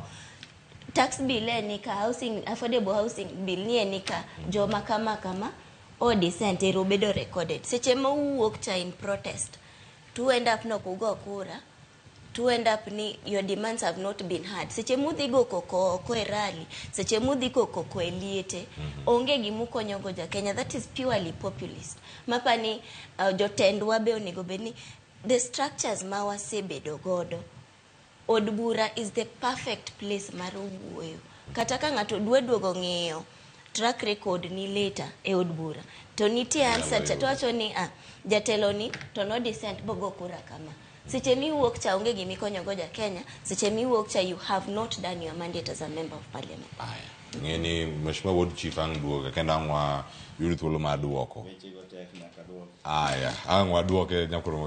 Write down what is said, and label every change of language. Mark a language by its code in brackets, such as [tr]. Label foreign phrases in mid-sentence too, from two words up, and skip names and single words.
[en] tax bill [luo] nika [en] housing affordable housing bill [luo] ni nika joma kama o dissent ero bedo recorded seche ma wuok cha [en] in protest to end up [luo] no kugo kura [en] to end up [luo] ni [en] your demands have not been heard [luo] seche mudhi go koko e rally seche mudhi koko e liete onge gimukonyo go jakenya. [en] That is purely populist [luo] mapani jotendwa be onego bedni [en] the structures [luo] ma wasebedo godo od bura [en] is the perfect place [luo] mar wuoyo kata ka ng'ato duogo ng'iyo [en] track record [luo] ni later e od bura to nitie answer cha to wacho ni jatelo ni to no dissent bogo kura kama seche mi wuok cha onge gimikonyo go jakenya seche mi wuok cha [en] you have not done your mandate as a member of parliament. [luo] Ngeni mheshimiwa ward chief ang duoga kenda ngwa yuri thuolo ma duoko angwa duoke nyakoro